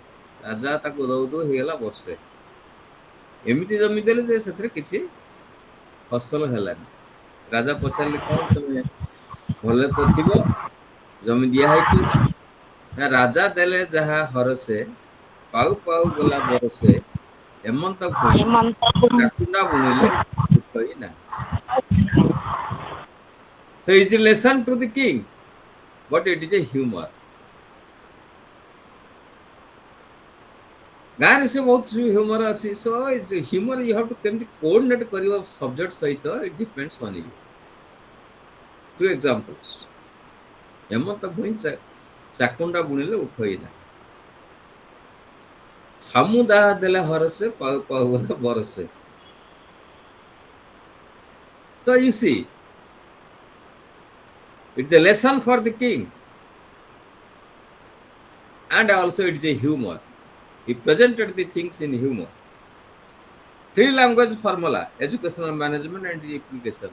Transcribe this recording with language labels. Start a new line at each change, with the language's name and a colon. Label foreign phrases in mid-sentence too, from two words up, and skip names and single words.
Odia: ରାଜା ତାକୁ ଦଉ ଦଉ ହେଇଗଲା ବର୍ଷେ। ଏମିତି ଜମି ଦେଲେ ଯେ ସେଥିରେ କିଛି ଫସଲ ହେଲାନି। ରାଜା ପଚାରିଲେ କଣ ତମେ ଭଲ ତ ଥିବ ଜମି ଦିଆ ହେଇଛି ନା ରାଜା ଦେଲେ ଯାହା ହରସେ ପାଉ ପାଉ ଗଲା ବରଷେ ଏମନ୍ତ ଭୂଇଁ ଶାକୁଣ୍ଡା ବୁଣିଲେ ଉଠଇ ନାହିଁ।
English: So it's a lesson to the king, but it is a humor.
Odia: ଗାଁରେ ସେ ବହୁତ ହ୍ୟୁମର ଅଛି
English: so humor you have to
Odia: କେମିତି କୋଅର୍ଡିନେଟ୍ କରିବ ସବଜେକ୍ଟ ସହିତ
English: it depends on you. two examples
Odia: ହେମନ୍ତ ଭୂଇଁ ଚାକୁଣ୍ଡା ବୁଣିଲେ ଉଠଇନା ଛାମୁ ଦାହା ଦେଲେ ହରସେ ପାଉ ପାଉ ଗଲା ବରସେ।
English: So you see, it's a lesson for the king and also it's a humor. He presented the things in humor. Three language formula: educational management and application.